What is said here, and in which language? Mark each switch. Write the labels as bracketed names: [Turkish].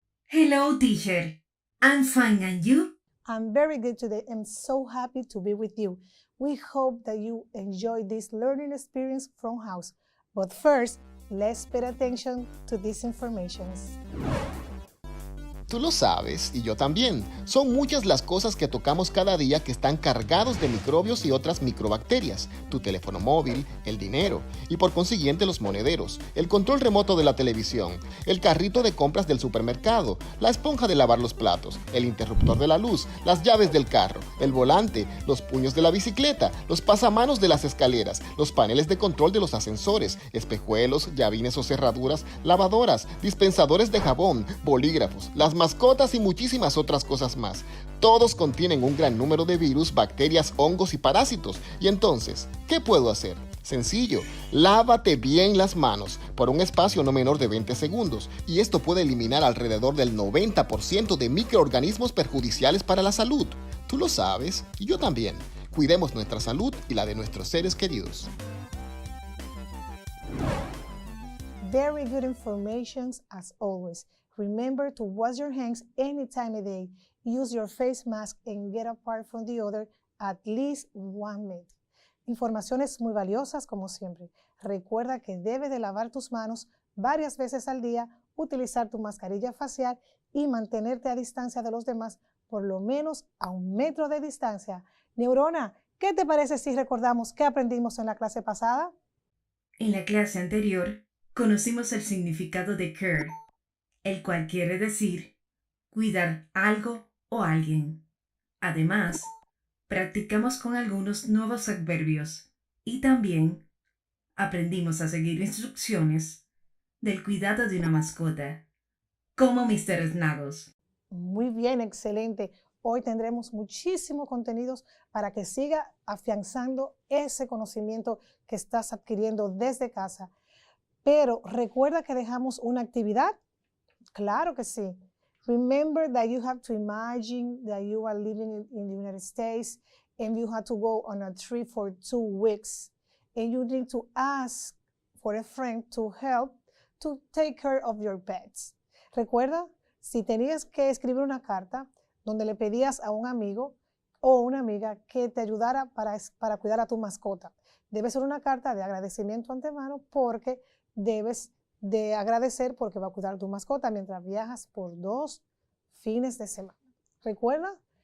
[English] Hello, teacher. I'm fine, and you? I'm very good today. I'm so happy to be with you. We hope that you enjoy this learning experience from house. But first, let's pay attention to these informations. [Spanish] Tú lo sabes, y yo también. Son muchas las cosas que tocamos cada día que están cargados de microbios y otras microbacterias. Tu teléfono móvil, el dinero, y por consiguiente los monederos, el control remoto de la televisión, el carrito de compras del supermercado, la esponja de lavar los platos, el interruptor de la luz, las llaves del carro, el volante, los puños de la bicicleta, los pasamanos de las escaleras, los paneles de control de los ascensores, espejuelos, llavines o cerraduras, lavadoras, dispensadores de jabón, bolígrafos, las mascotas y muchísimas otras cosas más. Todos contienen un gran número de virus, bacterias, hongos y parásitos. Y entonces, ¿qué puedo hacer? Sencillo, lávate bien las manos por un espacio no menor de 20 segundos y esto puede eliminar alrededor del 90% de microorganismos perjudiciales para la salud. Tú lo sabes y yo también. Cuidemos nuestra salud y la de nuestros seres queridos. [English] Very good information as always. Remember to wash your hands any time of day. Use your face mask and get apart from the other at least 1 minute. [Spanish] Informaciones muy valiosas como siempre. Recuerda que debes de lavar tus manos varias veces al día, utilizar tu mascarilla facial y mantenerte a distancia de los demás, por lo menos a 1 metro de distancia. Neurona, ¿qué te parece si recordamos qué aprendimos en la clase pasada? En la clase anterior, conocimos el significado de care, el cual quiere decir cuidar algo o alguien. Además, practicamos con algunos nuevos adverbios y también aprendimos a seguir instrucciones del cuidado de una mascota, como Mr. Snuggles. Muy bien, excelente. Hoy tendremos muchísimos contenidos para que siga afianzando ese conocimiento que estás adquiriendo desde casa. Pero recuerda que dejamos una actividad. Claro que sí. [English] Remember that you have to imagine that you are living in the United States and you have to go on a trip for 2 weeks and you need to ask for a friend to help to take care of your pets. [Spanish] Recuerda, si tenías que escribir una carta donde le pedías a un amigo o una amiga que te ayudara para cuidar a tu mascota, debe ser una carta de agradecimiento antemano porque debes de agradecer porque va a cuidar a tu mascota mientras viajas por 2 fines de semana. ¿Recuerda?